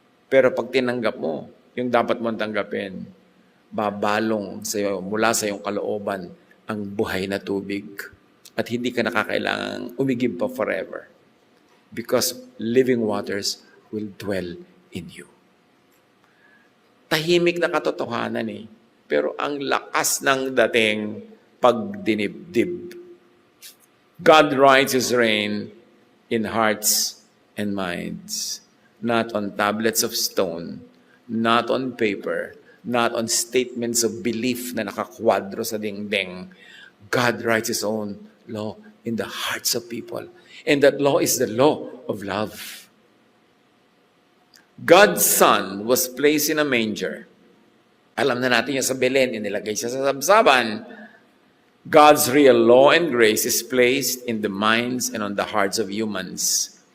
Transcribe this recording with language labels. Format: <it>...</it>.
<tl>Pero pag tinanggap mo, yung dapat mong tanggapin, babalong sa iyo, mula sa iyong kalooban ang buhay na tubig. At hindi ka nakakailangang umigib pa forever.</tl> <en>Because living waters will dwell in you.</en> <tl>Tahimik na katotohanan eh. Pero ang lakas ng dating pagdinibdib.</tl> <en>God rides His reign in hearts and minds. Not on tablets of stone, not on paper, not on statements of belief</en> <tl>na nakakwadro sa dingding.</tl> <en>God writes His own law in the hearts of people. And that law is the law of love. God's Son was placed in a manger.</en> <tl>Alam na natin yung sa Belen, inilagay siya sa sabsaban.</tl> <en>God's real law and grace is placed in the minds and on the hearts of humans.</en>